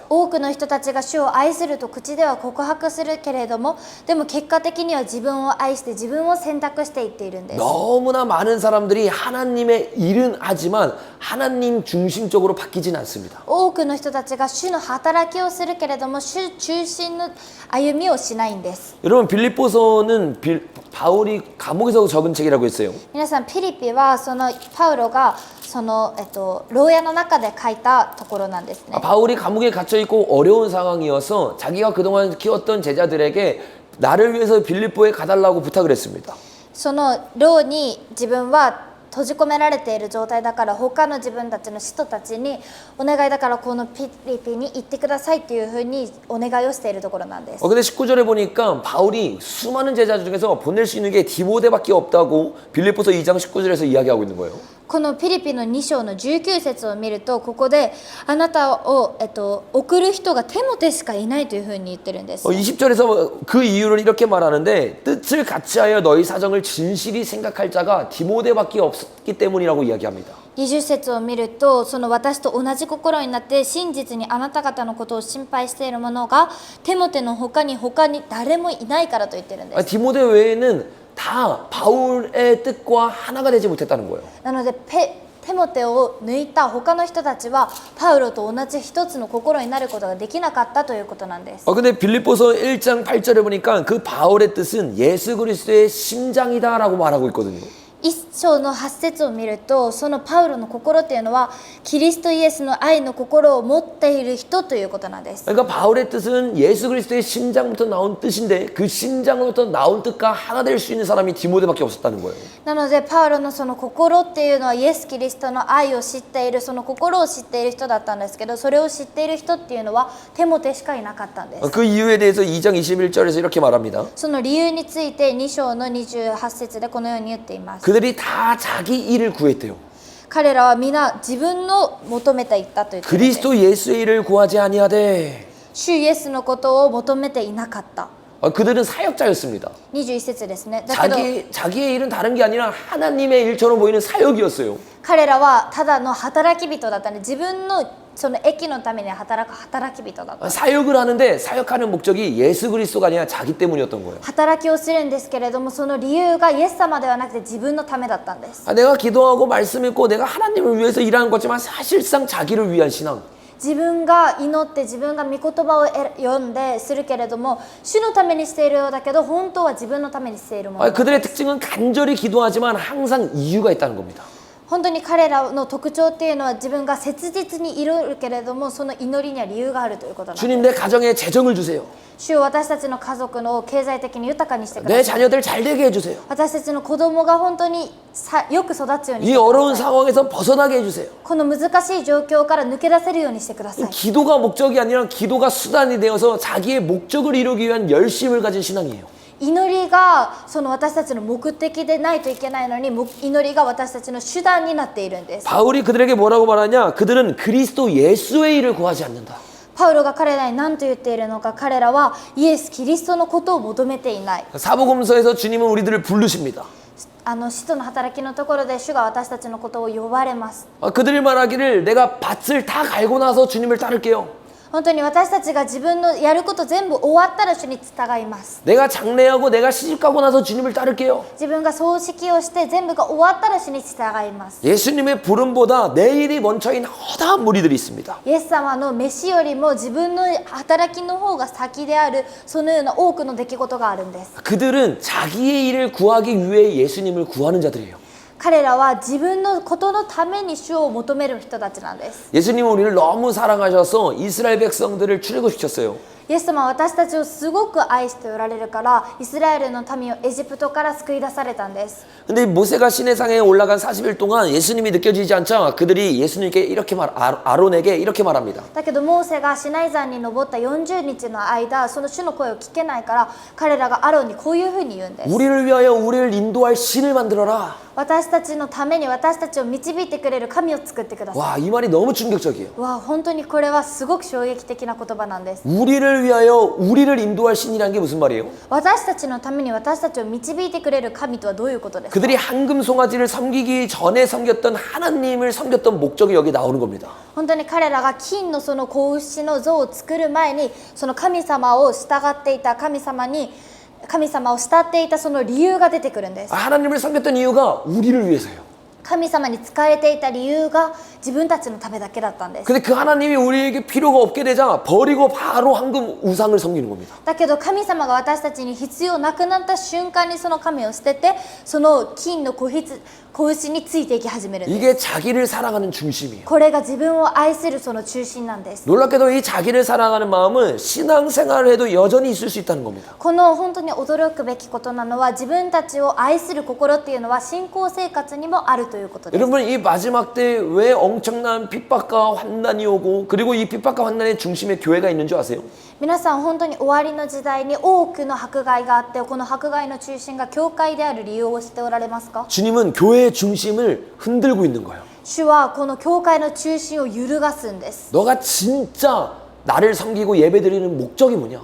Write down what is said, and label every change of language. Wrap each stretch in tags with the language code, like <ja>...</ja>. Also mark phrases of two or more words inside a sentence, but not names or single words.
<ja>多くの人たちが主を愛すると口では告白するけれどもでも結果的には自分を愛して自分を選択していっているんです。</ja> <ko>너무나 많은 사람들이 하나님의 일은 하지만 하나님 중심적으로 바뀌진 않습니다.</ko> <ja>多くの人たちが主の働きをするけれども主中心の歩みをしないんです。</ja> <ko>여러분 빌립보서는 바울이 감옥에서 적은 책이라고 했어요.</ko> <ja>皆さんピリピはそのパウロがその牢屋の中で書いたところなんですね。</ja> <ko>바울이 감옥에 갇혀 있고 어려운 상황이어서 자기가 그동안 키웠던 제자들에게 나를 위해서 빌립보에 가달라고 부탁을 했습니다.</ko> <ja>その牢に自分は閉じ込められている状態だから他の自分たちの使徒たちにお願いだからこのピリピに行ってくださいっていうふうにお願いをしているところなんです。</ja> <ko>근데 19절에 보니까 바울이 수많은 제자 중에서 보낼 수 있는 게 디모데밖에 없다고 빌립보서 2장 19절에서 이야기하고 있는 거예요.</ko> <ja>このピリピの2章の19節を見るとここであなたを、送る人がテモテしかいないというふうに言ってるんです。</ja> <ko>20절에서 그 이유를 이렇게 말하는데 뜻을 같이하여 너희 사정을 진실이 생각할 자가 디모데밖에 없기 때문이라고 이야기합니다.</ko> <ja>20 節を見るとその私と同じ心になって真実にあなた方のことを心配している者がテモテの他に誰もいないからと言ってるんです。</ja> <ko>디모데 외에는 다 바울의 뜻과 하나가 되지 못했다는 거예요.</ko> <ja>なのでテモテを抜いた他の人たちはパウロと同じ一つの心になることができなかったということなんです。</ja> <ko>근데 빌립보서 1장 8절에 보니까 그 바울의 뜻은 예수 그리스도의 심장이다라고 말하고 있거든요.</ko> <ja>一章の8節を見るとそのパウロの心というのはキリストイエスの愛の心を持っている人ということなんです。</ja> <ko>그러니까 바울의 뜻은 예수 그리스도의 심장부터 나온 뜻인데 그 심장으로부터 나온 뜻과 하나 될 수 있는 사람이 디모데밖에 없었다는 거예요.</ko> <ja>なのでパウロのその心っていうのはイエス・キリストの愛を知っているその心を知っている人だったんですけどそれを知っている人っていうのはテモテしかいなかったんです。</ja> <ko>그 이유에 대해서 2장 21절에서 이렇게 말합니다.</ko> <ja>その理由について2章の28節でこのように言っています。</ja> <ko>그들이 다 자기 일을 구했대요.</ko> <ja>彼らは皆自分の求めていったと言っているんです。</ja> <ko>그리스도 예수의 일을 구하지 아니하되</ko> <ja>主イエスのことを求めていなかった。</ja> <ko>그들은 사역자였습니다.</ko> <ja>21 節ですね。だけど</ja> <ko>자기의 일은 다른 게 아니라 하나님의 일처럼 보이는 사역이었어요.</ko> <ja>彼らはただの働き人だったんで自分のその益のために働く働き人だった。</ja> <ko>사역을 하는데 사역하는 목적이 예수 그리스도가 아니라 자기 때문이었던 거예요.</ko> <ja>働きをするんですけれどもその理由がイエス様ではなくて自分のためだったんです。</ja> <ko>내가 기도하고 말씀 읽고 내가 하나님을 위해서 일하는 거지만 사실상 자기를 위한 신앙.</ko> <ja>自分が祈って自分が御言葉を読んでするけれども主のためにしているようだけど本当は自分のためにしているもの。</ja> <ko>그들의 특징은 간절히 기도하지만 항상 이유가 있다는 겁니다.</ko> <ja>本当に彼らの特徴っていうのは自分が切実に祈るけれどもその祈りには理由があるということなんです。</ja> <ko>주님 내 가정에 재정을 주세요.</ko> <ja>主よ私たちの家族の経済的に豊かにしてくだ</ja> <ko>내</ko> <ja>さい。</ja> <ko>자녀들 잘 되게 해주세요.</ko> <ja>私たちの子供が本当によく育つようにし</ja> <ko>이</ko> <ja>てく</ja> <ko>어려운</ko> <ja>ださい。</ja> <ko>상황에서 벗어나게 해주세요.</ko> <ja>この難しい状況から抜け出せるようにしてください。</ja> <ko>기도가 목적이 아니라 기도가 수단이 되어서 자기의 목적을 이루기 위한 열심을 가진 신앙이에요.</ko> <ja>祈りがその私たちの目的でないといけないのに祈りが私たちの手段になっているんです。</ja> <ko>바울이 그들에게 뭐라고 말하냐? 그들은 그리스도 예수의 일을 구하지 않는다.</ko> <ja>パウロが彼らに何と言っているのか彼らはイエス・キリストのことを求めていない。</ja> <ko>사복음서에서 주님은 우리들을 부르십니다.</ko> <ja>使徒の働きのところで主が私たちのことを呼ばれます。</ja> <ko>그들이 말하기를 내가 밭을 다 갈고 나서 주님을 따를게요.</ko> <ja>本当に私たちが自分のやること全部終わったら主に従います。</ja> <ko>내가 장례하고 내가 시집가고 나서 주님을 따를게요.</ko> <ja>自分が葬式をして全部が終わったら主に従います。</ja> <ko>예수님의 부름보다 내 일이 먼저인 허다한 무리들이 있습니다.</ko> <ja>イエス様の飯よりも自分の働きの方が先であるそのような多くの出来事があるんです。</ja> <ko>그들은 자기의 일을 구하기 위해 예수님을 구하는 자들이에요.</ko> <ja>彼らは自分のことのために主を求める人たちなんです。</ja> <ko>예수님은 우리를 너무 사랑하셔서 이스라엘 백성들을 출애굽시켰어요.</ko> <ja>イエス様は私たちをすごく愛しておられるからイスラエルの民をエジプトから救い出されたんです。</ja> <ko>근데 모세가 시내상에 올라간 40일 동안 예수님이 느껴지지 않자 그들이 예수님께 이렇게 아론에게 이렇게 말합니다.</ko> <ja>だけどモーセがシナイ山に登った40日の間その主の声を聞けないから彼らがアロンにこういうふうに言うんです。</ja> <ko>우리를 위하여 우리를 인도할 신을 만들어라.</ko> <ja>私たちのために私たちを導いてくれる神を作ってください。</ja> <ko>와, 이 말이 너무 충격적이에요.</ko> <ja>わあ本当にこれはすごく衝撃的な言葉なんです。</ja> <ko>우리를 위하여 우리를 인도할 신이라는 게 무슨 말이에요?</ko> <ja>私たちのために私たちを導いてくれる神とはどういうことですか？</ja> <ko>그들이 황금 송아지를 섬기기 전에 섬겼던 하나님을 섬겼던 목적이 여기 나오는 겁니다.</ko> <ja>本当に彼らが金のその子牛の像を作る前にその神様を従っていた神様を慕っていたその理由が出てくるんです。</ja> <ko>하나님을 섬겼던 이유가 우리를 위해서예요.</ko> <ja>神様に仕えていた理由が自分たちのためだけだったんです。</ja> <ko>근데 그 하나님이 우리에게 필요가 없게 되자 버리고 바로 황금 우상을 섬기는 겁니다.</ko> <ja>だけど神様が私たちに必要なくなった瞬間にその神を捨てて、その金の子牛についていき始めるんです。</ja> <ko>이게 자기를 사랑하는 중심이에요.</ko> <ja>これが自分を愛するその中心なんです。</ja> <ko>놀랍게도 이 자기를 사랑하는 마음은 신앙생활을 해도 여전히 있을 수 있다는 겁니다.</ko> <ja>この本当に驚くべきことなのは、自分たちを愛する心っていうのは信仰生活にもあるということです。</ja> <ko>여러분 이 마지막 때 왜 엄청난 핍박과 환난이 오고 그리고 이 핍박과 환난의 중심에 교회가 있는 줄 아세요?</ko> <ja>皆さん本当に終わりの時代に多くの迫害があって、この迫害の中心が教会である理由を知っておられますか？</ja> <ko>주님은 교회의 중심을 흔들고 있는 거예요.</ko> <ja>主はこの教会の中心を揺るがすんです。</ja> <ko>너가 진짜 나를 섬기고 예배드리는 목적이 뭐냐?</ko>